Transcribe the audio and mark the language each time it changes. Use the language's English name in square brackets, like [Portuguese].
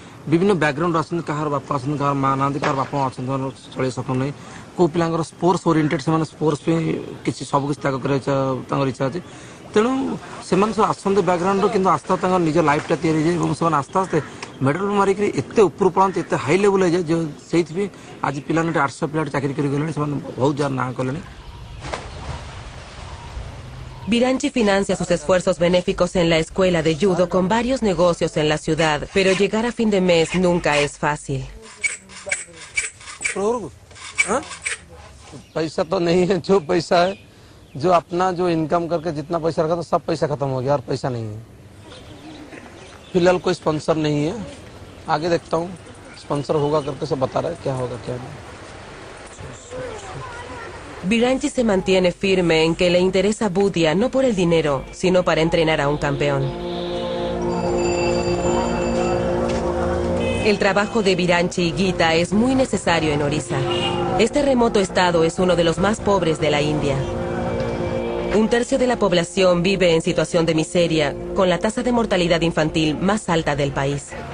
[Odia] ବିଭିନ୍ନ ବ୍ୟାକଗ୍ରାଉଣ୍ଡ ଅଛନ୍ତି କାହାର ବାପା ଅଛନ୍ତି କାହାର ମା ନାହାନ୍ତି କାହାର ବାପା ଅଛନ୍ତି ଚଳେଇ ସକନ୍ତି ନାହିଁ କେଉଁ ପିଲାଙ୍କର ସ୍ପୋର୍ଟସ ଓରିଏଣ୍ଟେଡ୍ ସେମାନେ ସ୍ପୋର୍ଟସ ପାଇଁ କିଛି ସବୁକିଛି ତାଙ୍କ କରିବା ତାଙ୍କର ଇଚ୍ଛା ଅଛି ତେଣୁ ସେମାନେ ସବୁ ଆସନ୍ତି ବ୍ୟାକଗ୍ରାଉଣ୍ଡରୁ କିନ୍ତୁ ଆସ୍ତେ ଆସ୍ତେ ତାଙ୍କ ନିଜ ଲାଇଫ୍ଟା ତିଆରି ହୋଇଯାଏ ଏବଂ ସେମାନେ ଆସ୍ତେ ଆସ୍ତେ ମେଡ଼ାଲ ମାରିକରି ଏତେ ଉପରୁ ପଳାନ୍ତି ଏତେ ହାଇ ଲେବୁଲ୍ ହୋଇଯାଏ ଯେ ସେଇଥିପାଇଁ ଆଜି ପିଲାମାନେ 800 ପିଲାଟି ଚାକିରି କରିଗଲେଣି ସେମାନେ ବହୁତ ଯାହା ନାଁ କଲେଣି [Spanish] Biranchi financia sus esfuerzos benéficos en la escuela de judo con varios negocios en la ciudad, pero llegar a fin de mes nunca es fácil. [Hindi] पैसा तो नहीं है, जो पैसा है जो अपना जो इनकम करके जितना पैसा रखा था सब पैसा खत्म हो गया और पैसा नहीं है। फिलहाल कोई स्पॉन्सर नहीं है, आगे देखता हूँ स्पॉन्सर होगा करके सब बता रहा है क्या होगा क्या नहीं। [Spanish] Biranchi se mantiene firme en que le interesa Budia no por el dinero, sino para entrenar a un campeón. El trabajo de Biranchi y Gita es muy necesario en Orissa. Este remoto estado es uno de los más pobres de la India. Un tercio de la población vive en situación de miseria, con la tasa de mortalidad infantil más alta del país.